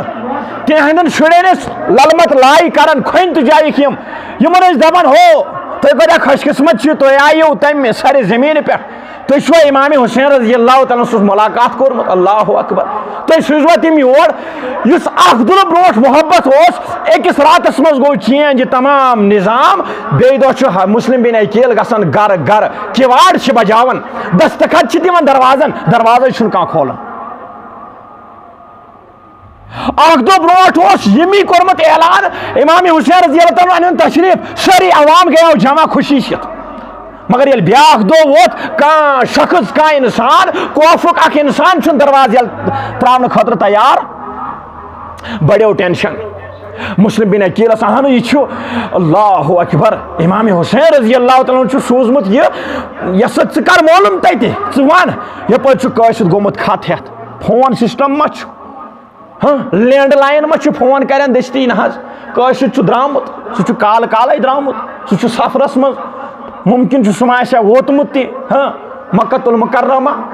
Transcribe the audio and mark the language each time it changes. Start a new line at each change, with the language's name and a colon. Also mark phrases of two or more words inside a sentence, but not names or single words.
Kashmiri: تِہنٛدٮ۪ن شُرٮ۪ن ٲسۍ للمت لاے کران کھۄنہِ تہِ جایِکھ یِمن ٲسۍ دپان ہو تُہۍ کۭتیاہ خۄش قسمت چھِو تُہۍ آیِو تمہِ سرِ زٔمیٖنہِ پٮ۪ٹھ تُہۍ چھُوا امام حسین
Arabic: رضی اللہ تعالیٰ
Kashmiri: سُنٛد ملاقات کوٚرمُت
Arabic: اللہ اکبر
Kashmiri: تُہۍ سوٗزوا تِم یور یُس اکھ دۄہ برونٛٹھ محبت اوس أکِس راتس منٛز گوٚو چینج یہِ تمام نظام بیٚیہِ دۄہ چھُ مسلم بن عقیل گژھان گرٕ گرٕ کِواڑ چھِ بجاوان دستخط چھِ دِوان دروازن دروازے چھُنہٕ کانٛہہ کھولان اکھ دۄہ برونٛٹھ اوس ییٚمی کوٚرمُت اعلان امام حسین
Arabic: رضی اللہ تعالیٰ
Kashmiri: انیُن تشریف سٲری عوام گٔیو جمع خوشی سۭتۍ مگر ییٚلہِ بیاکھ دۄہ ووت کانٛہہ شخص کانٛہہ انسان خوفُک اکھ انسان چھُنہٕ دروازٕ ییٚلہِ تراونہٕ خٲطرٕ تیار بڑیو ٹینشن مسلم بن عقیلس اہن یہِ چھُ
Arabic: اللہ اکبر
Kashmiri: امام حسین
Arabic: رضی اللہ تعالیٰ
Kashmiri: چھُ سوٗزمُت یہِ سا ژٕ کر معلوم تتہِ ژٕ ون یپٲرۍ چھُ کٲشِر گوٚمُت خط ہٮ۪تھ
English: phone system
Kashmiri: ما چھُ
English: land line
Kashmiri: ما چھُ فون کران دٔستی نہ حظ کٲشِر چھُ درٛامُت سُہ چھُ کالہٕ کالے درٛامُت سُہ چھُ سفرس منٛز ممکن چھُ سُہ ما آسہِ ہا ووتمُت تہِ مکۃ المکرمہ